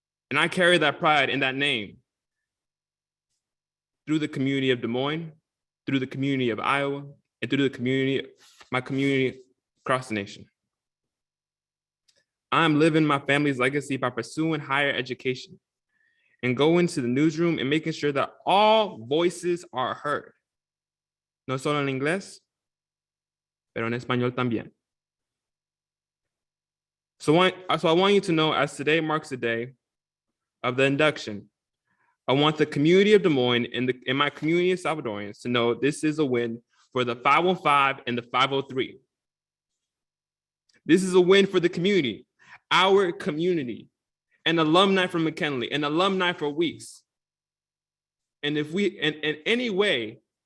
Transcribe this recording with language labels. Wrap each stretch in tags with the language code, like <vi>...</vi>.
<en>And I carry that pride in that name through the community of Des Moines, through the community of Iowa, and through my community across the nation. I'm living my family's legacy by pursuing higher education and going to the newsroom and making sure that all voices are heard.</en> <es>No solo en inglés, pero en español también.</es> <en>So I want you to know, as today marks the day of the induction, I want the community of Des Moines and my community of Salvadorians to know this is a win for the 515 and the 503. This is a win for the community, our community, an alumni from McKinley, an alumni for Weeks. And if we, in any way,</en>